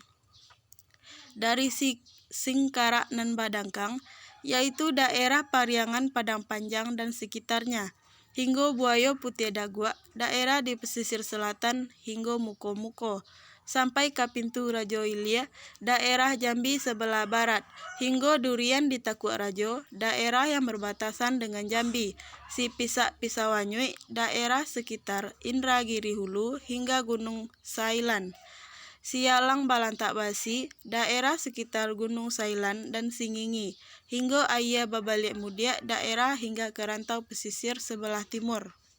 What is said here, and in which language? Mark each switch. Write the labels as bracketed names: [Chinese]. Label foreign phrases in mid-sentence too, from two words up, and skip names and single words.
[Indonesian] Dari Singkarak nan Badangkang, yaitu daerah Pariangan Padang Panjang dan sekitarnya, hingga Buayo Putih Dagua, daerah di pesisir selatan hingga Muko-Muko, sampai ke Pintu Rajo Ilia, daerah Jambi sebelah barat, hingga Durian di Takuk Rajo, daerah yang berbatasan dengan Jambi, Si Pisak Pisawanyui, daerah sekitar Indragiri Hulu hingga Gunung Sailan, Sialang Balantak Basi, daerah sekitar Gunung Sailan dan Singingi, hingga Aya Babalik Mudia, daerah hingga ke rantau pesisir sebelah timur.